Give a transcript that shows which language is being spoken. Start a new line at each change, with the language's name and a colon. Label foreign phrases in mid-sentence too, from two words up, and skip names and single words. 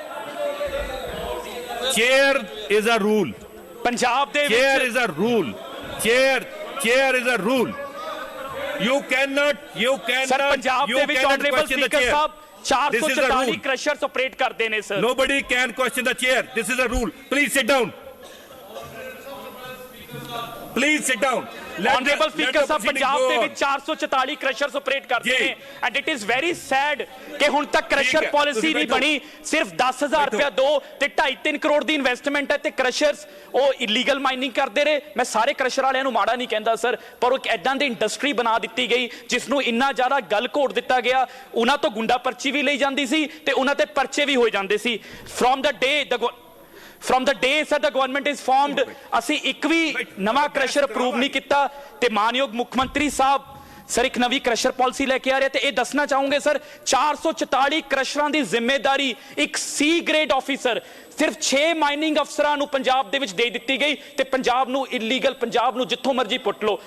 English: Chair is a rule.
Punjabi: ਪੰਜਾਬ ਦੇ ਚੇਅਰ ਵਿੱਚ
English: is a rule. Chair is a rule. You cannot
Punjabi: ਸਰ ਪੰਜਾਬ ਦੇ ਵਿੱਚ
English: Honourable Speaker
Punjabi: ਸਾਹਿਬ 444
English: rule. crushers operate
Punjabi: ਕਰਦੇ ਨੇ ਸਰ।
English: Nobody can question the chair. This is a rule. Please sit down. Please sit down. Honourable Speaker
Punjabi: ਸਾਹਿਬ, ਪੰਜਾਬ ਦੇ ਵਿੱਚ 444
English: crushers operate
Punjabi: ਕਰਦੇ ਨੇ
English: and it is very sad
Punjabi: ਕਿ ਹੁਣ ਤੱਕ
English: crusher policy
Punjabi: ਨਹੀਂ ਬਣੀ। ਸਿਰਫ 10,000 ਰੁਪਇਆ ਦੋ ਤੇ 2.5-3 ਕਰੋੜ ਦੀ ਇਨਵੈਸਟਮੈਂਟ ਹੈ ਤੇ ਕ੍ਰਸ਼ਰਸ ਉਹ
English: illegal mining
Punjabi: ਕਰਦੇ ਰਹੇ। ਮੈਂ ਸਾਰੇ ਕ੍ਰਸ਼ਰ ਵਾਲਿਆਂ ਨੂੰ ਮਾੜਾ ਨਹੀਂ ਕਹਿੰਦਾ ਸਰ, ਪਰ ਉਹ ਐਦਾਂ ਦੀ ਇੰਡਸਟਰੀ ਬਣਾ ਦਿੱਤੀ ਗਈ ਜਿਸ ਨੂੰ ਇੰਨਾ ਜ਼ਿਆਦਾ ਗਲ ਘੋਟ ਦਿੱਤਾ ਗਿਆ। ਉਹਨਾਂ ਤੋਂ ਗੁੰਡਾ ਪਰਚੀ ਵੀ ਲਈ ਜਾਂਦੀ ਸੀ ਤੇ ਉਹਨਾਂ ਤੇ ਪਰਚੇ ਵੀ ਹੋਏ ਜਾਂਦੇ ਸੀ।
English: From the day sir the government is formed,
Punjabi: ਅਸੀਂ ਇੱਕ ਵੀ ਨਵਾਂ
English: crusher approve
Punjabi: ਨਹੀਂ ਕੀਤਾ ਤੇ ਮਾਨਯੋਗ ਮੁੱਖ ਮੰਤਰੀ ਸਾਹਿਬ ਸਰ ਇੱਕ ਨਵੀਂ
English: crusher policy
Punjabi: ਲੈ ਕੇ ਆ ਰਹੇ ਤੇ ਇਹ ਦੱਸਣਾ ਚਾਹੂੰਗੇ ਸਰ 444 ਕ੍ਰਸ਼ਰਾਂ ਦੀ ਜ਼ਿੰਮੇਵਾਰੀ ਇੱਕ
English: C grade officer
Punjabi: ਸਿਰਫ 6 ਮਾਈਨਿੰਗ ਅਫਸਰਾਂ ਨੂੰ ਪੰਜਾਬ ਦੇ ਵਿੱਚ ਦੇ ਦਿੱਤੀ ਗਈ ਤੇ ਪੰਜਾਬ ਨੂੰ ਇਲੀਗਲ ਪੰਜਾਬ ਨੂੰ ਜਿੱਥੋਂ ਮਰਜ਼ੀ ਪੁੱਟ ਲਓ।